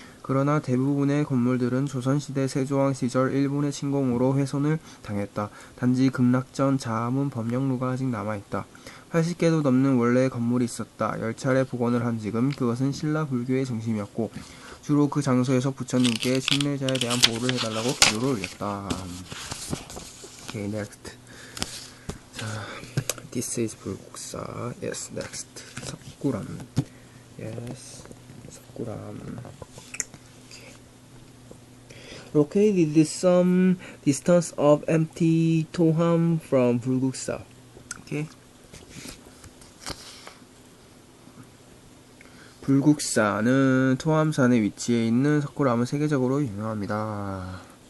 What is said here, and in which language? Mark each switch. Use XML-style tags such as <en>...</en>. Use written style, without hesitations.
<ko>그러나 대부분의 건물들은 조선시대 세조왕 시절 일본의 침공으로 훼손을 당했다. 단지 극락전 자문 법령루가 아직 남아있다. 80개도 넘는 원래의 건물이 있었다. 10차례 복원을 한 지금 그것은 신라 불교의 중심이었고 주로 그 장소에서 부처님께 침례자에 대한 보호를 해달라고 기도를 올렸다.</ko> <en>Okay, next. 자, this is 불국사. Yes, next. 석굴암. Yes, 석굴암. Okay. Located some distance of empty Toham from 불국사. Okay.</en> <ko>불국사는 토함산에 위치해 있는 석굴암은 세계적으로 유명합니다.</ko>